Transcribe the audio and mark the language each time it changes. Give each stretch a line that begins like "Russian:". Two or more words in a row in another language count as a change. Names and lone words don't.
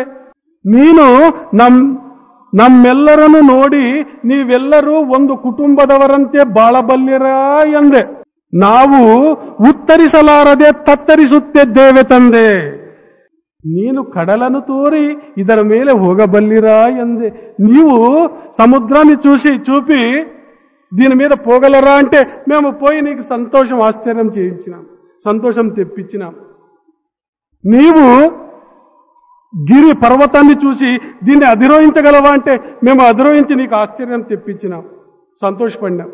Kannada: ನೀನು ನಮ್ಮೆಲ್ಲರನ್ನು ನೋಡಿ ನೀವೆಲ್ಲರೂ ಒಂದು ಕುಟುಂಬದವರಂತೆ ಬಾಳಬಲ್ಲಿರಾ ಎಂದೆ. ನಾವು ಉತ್ತರಿಸಲಾರದೆ ತತ್ತರಿಸುತ್ತಿದ್ದೇವೆ ತಂದೆ. ನೀನು ಕಡಲನ್ನು ತೋರಿ ಇದರ ಮೇಲೆ ಹೋಗಬಲ್ಲಿರಾ ಎಂದೆ.
Telugu: నీవు సముద్రాన్ని చూపి దీని మీద పోగలరా అంటే మేము పోయి నీకు సంతోషం ఆశ్చర్యం చేయించినాం, సంతోషం తెప్పించినాం. నీవు గిరి పర్వతాన్ని చూసి దీన్ని అధిరోహించగలవా అంటే మేము అధిరోహించి నీకు ఆశ్చర్యం తెప్పించినాం, సంతోషపడినాం.